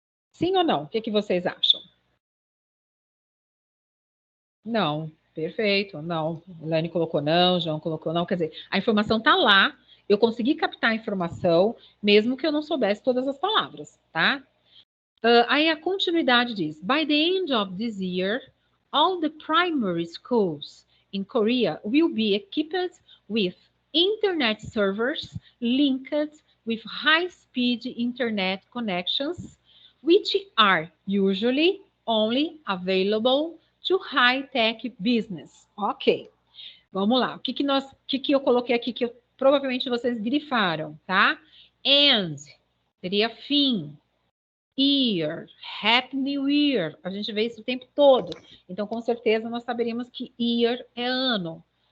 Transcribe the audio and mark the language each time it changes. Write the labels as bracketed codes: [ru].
[pt] Sim ou não? O que vocês acham? Não, perfeito, não. Elaine colocou não, João colocou não. Quer dizer, a informação está lá, eu consegui captar a informação, mesmo que eu não soubesse todas as palavras, tá? Aí a continuidade diz: [en] By the end of this year, all the primary schools in Korea will be equipped with internet servers linked with high-speed internet connections, which are usually only available to high-tech business. [pt] Ok, vamos lá. O que eu coloquei aqui que provavelmente vocês grifaram, tá? And seria fim. Year, [en] Happy New Year. [pt] A gente vê isso o tempo todo. Então, com certeza, nós saberíamos que year é ano.